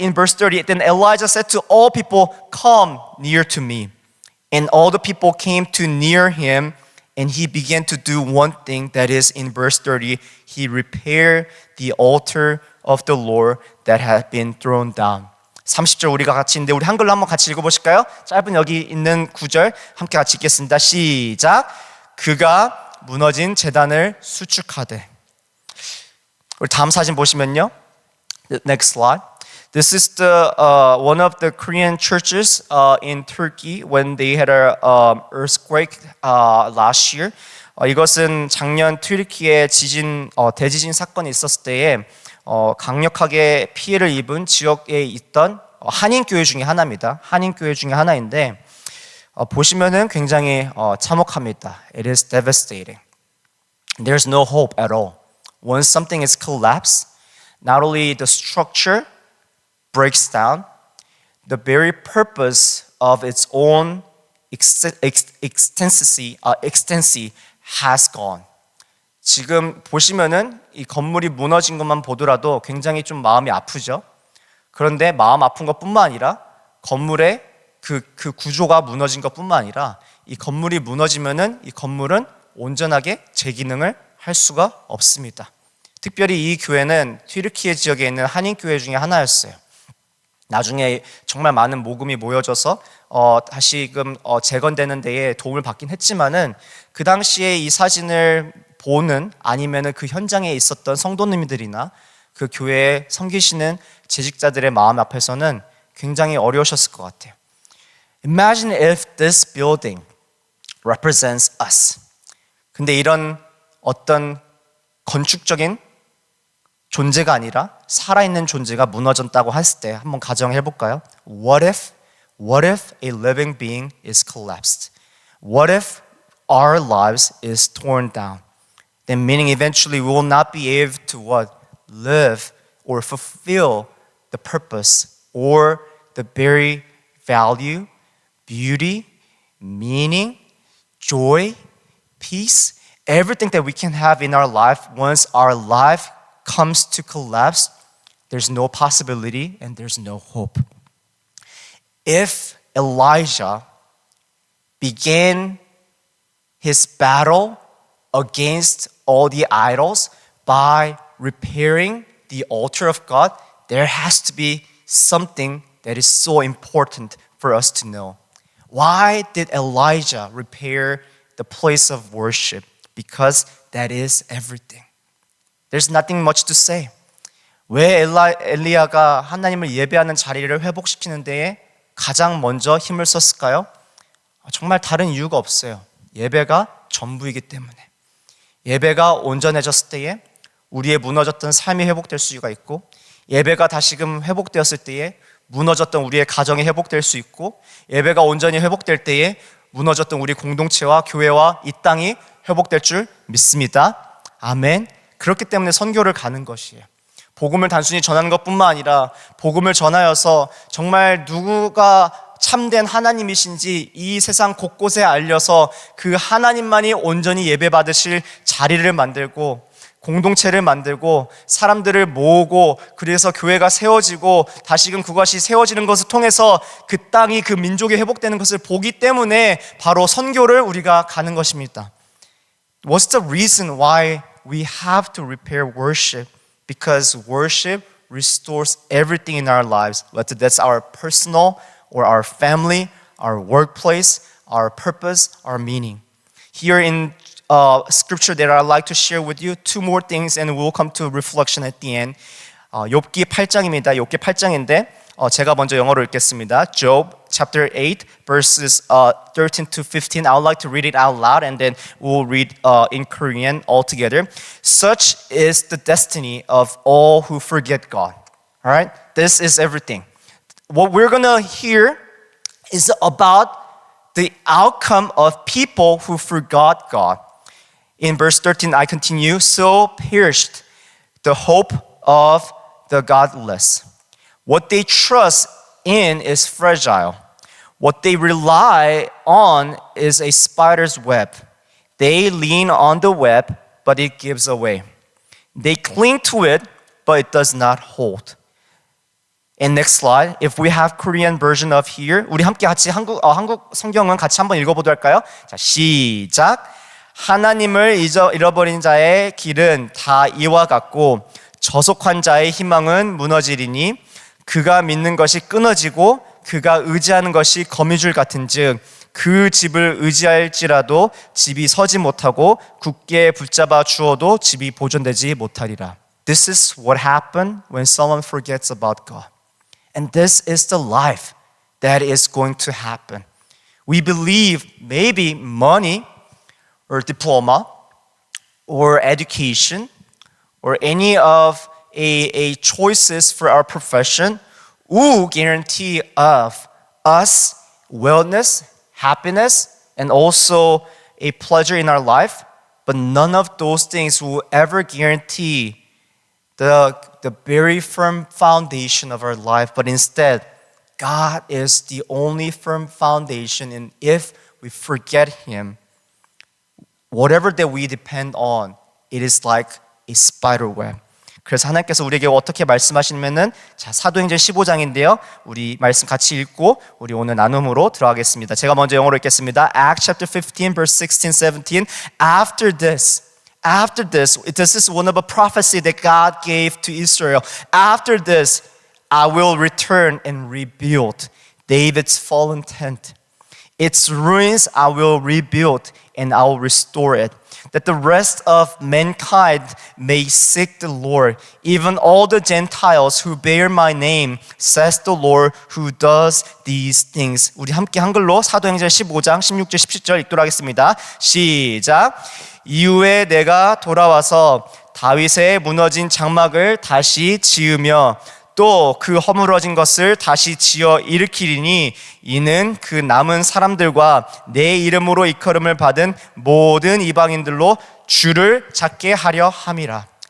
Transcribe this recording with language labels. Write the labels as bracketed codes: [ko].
[en] In verse 30, then Elijah said to all people, come near to me. And all the people came to near him, and he began to do one thing, that is in verse 30, he repaired the altar of the Lord that had been thrown down. [ko] 30절 우리가 같이 있는데 우리 한글로 한번 같이 읽어보실까요? 짧은 여기 있는 구절 함께 같이 읽겠습니다. 시작. 그가 무너진 제단을 수축하되. 우리 다음 사진 보시면요. [en] Next slide. This is the one of the Korean churches in Turkey when they had a earthquake last year. [ko] 이것은 작년 튀르키예 대지진 사건이 있었을 때에 강력하게 피해를 입은 지역에 있던 한인 교회 중에 하나입니다. 한인 교회 중에 하나인데 보시면은 굉장히 참혹합니다. It is devastating. There's no hope at all. Once something is collapsed, not only the structure breaks down, the very purpose of its own extensi has gone. 지금 보시면은 이 건물이 무너진 것만 보더라도 굉장히 좀 마음이 아프죠. 그런데 마음 아픈 것뿐만 아니라 건물의 그 구조가 무너진 것뿐만 아니라 이 건물이 무너지면은 이 건물은 온전하게 재기능을 할 수가 없습니다. 특별히 이 교회는 튀르키예 지역에 있는 한인 교회 중에 하나였어요. 나중에 정말 많은 모금이 모여져서 다시금 재건되는 데에 도움을 받긴 했지만은 그 당시에 이 사진을 보는 아니면은 그 현장에 있었던 성도님들이나 그 교회에 섬기시는 재직자들의 마음 앞에서는 굉장히 어려우셨을 것 같아요. [en] Imagine if this building represents us. [ko] 근데 이런 어떤 건축적인 존재가 아니라 살아있는 존재가 무너졌다고 했을 때 한번 가정해 볼까요? [en] What if a living being is collapsed? What if our lives is torn down? Then meaning eventually we will not be able to what? Live or fulfill the purpose or the very value, beauty, meaning, joy, peace, everything that we can have in our life. Once our life comes to collapse, there's no possibility and there's no hope. If Elijah began his battle against all the idols by repairing the altar of God, there has to be something that is so important for us to know. Why did Elijah repair the place of worship? Because that is everything. There's nothing much to say. [ko] 왜 엘리야가 하나님을 예배하는 자리를 회복시키는 데에 가장 먼저 힘을 썼을까요? 정말 다른 이유가 없어요. 예배가 전부이기 때문에. 예배가 온전해졌을 때에 우리의 무너졌던 삶이 회복될 수가 있고, 예배가 다시금 회복되었을 때에 무너졌던 우리의 가정이 회복될 수 있고, 예배가 온전히 회복될 때에 무너졌던 우리 공동체와 교회와 이 땅이 회복될 줄 믿습니다. 아멘. 그렇기 때문에 선교를 가는 것이에요. 복음을 단순히 전하는 것뿐만 아니라 복음을 전하여서 정말 누구가 참된 하나님이신지 이 세상 곳곳에 알려서 그 하나님만이 온전히 예배받으실 자리를 만들고 공동체를 만들고 사람들을 모으고 그래서 교회가 세워지고 다시금 그것이 세워지는 것을 통해서 그 땅이 그 민족이 회복되는 것을 보기 때문에 바로 선교를 우리가 가는 것입니다. [en] What's the reason why we have to repair worship? Because worship restores everything in our lives, whether that's our personal or our family, our workplace, our purpose, our meaning. Here in scripture that I'd like to share with you, two more things and we'll come to reflection at the end. [ko] 욥기 8장입니다. 욥기 8장인데 제가 먼저 영어로 읽겠습니다. [en] Job chapter 8 verses 13 to 15. I would like to read it out loud and then we'll read in Korean all together. Such is the destiny of all who forget God. All right? This is everything. What we're going to hear is about the outcome of people who forgot God. In verse 13, I continue, so perished the hope of the godless. What they trust in is fragile. What they rely on is a spider's web. They lean on the web, but it gives away. They cling to it, but it does not hold. And next slide, if we have Korean version of here, [ko] 우리 함께 같이 한국 성경은 같이 한번 읽어보도록 할까요? 자, 시작. 하나님을 잃어버린 자의 길은 다 이와 같고 저속한 자의 희망은 무너지리니 그가 믿는 것이 끊어지고 그가 의지하는 것이 거미줄 같은즉 그 집을 의지할지라도 집이 서지 못하고 굳게 붙잡아 주어도 집이 보존되지 못하리라. [en] This is what happened when someone forgets about God. And this is the life that is going to happen. We believe maybe money or diploma or education or any of a choices for our profession will guarantee of us wellness, happiness, and also a pleasure in our life. But none of those things will ever guarantee the very firm foundation of our life. But instead, God is the only firm foundation. And if we forget Him, whatever that we depend on, it is like a spider web. [ko] 그래서 하나님께서 우리에게 어떻게 말씀하시냐면은 자, 사도행전 15장인데요. 우리 말씀 같이 읽고 우리 오늘 나눔으로 들어가겠습니다. 제가 먼저 영어로 읽겠습니다. [en] Acts chapter 15 verse 16, 17. After this, this is one of a prophecy that God gave to Israel. After this, I will return and rebuild David's fallen tent. Its ruins I will rebuild and I will restore it, that the rest of mankind may seek the Lord, even all the Gentiles who bear my name, says the Lord who does these things. [ko] 우리 함께 한글로 사도행전 15장 16절 17절 읽도록 하겠습니다. 시작. 이후에 내가 돌아와서 다윗의 무너진 장막을 다시 지으며 또 그 허물어진 것을 다시 지어 일으키리니 이는 그 남은 사람들과 내 이름으로 일컬음을 받은 모든 이방인들로 주를 찾게 하려 함이라.